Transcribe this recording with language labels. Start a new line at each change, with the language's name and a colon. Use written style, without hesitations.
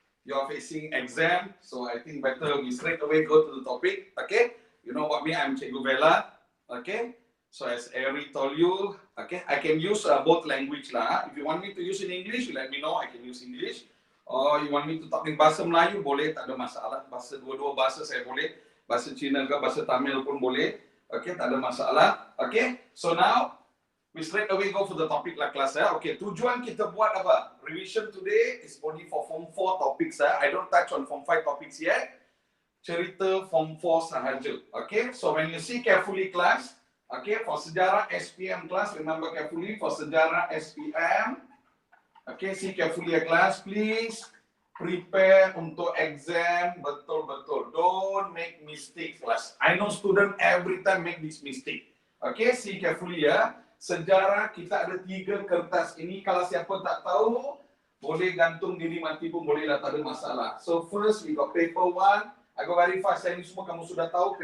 English: You're facing exam, so I think better we straight away go to the topic, okay? You know what me, I'm Cikgu Vela, okay? So as Ari told you, okay, I can use both language lah. If you want me to use in English, you let me know, I can use English. Or you want me to talk in bahasa Melayu,
Malay: boleh, tak ada masalah. Bahasa dua-dua bahasa saya boleh. Bahasa Cina ke bahasa Tamil pun boleh. Okay, tak ada masalah.
English: Okay, so now we straight away go for the topic lah
Malay: kelas ya. Okay, tujuan kita buat apa?
English: Revision today is only for Form 4 topics ya. I don't touch on Form 5 topics yet.
Malay: Cerita Form 4 sahaja.
English: Okay, so when you see carefully class, okay, for Sejarah SPM class, remember carefully for Sejarah SPM. Okay, see carefully ya class, please. Prepare
Malay: untuk
English: exam
Malay: betul-betul.
English: Don't make mistake class. I know student every time make this mistake. Okay, see carefully ya.
Malay: Sejarah kita ada 3 kertas ini. Kalau siapa tak tahu, boleh gantung diri mati pun boleh lah, tak ada masalah.
English: So first we got paper 1. I go very fast.
Malay: Ini semua kamu sudah tahu.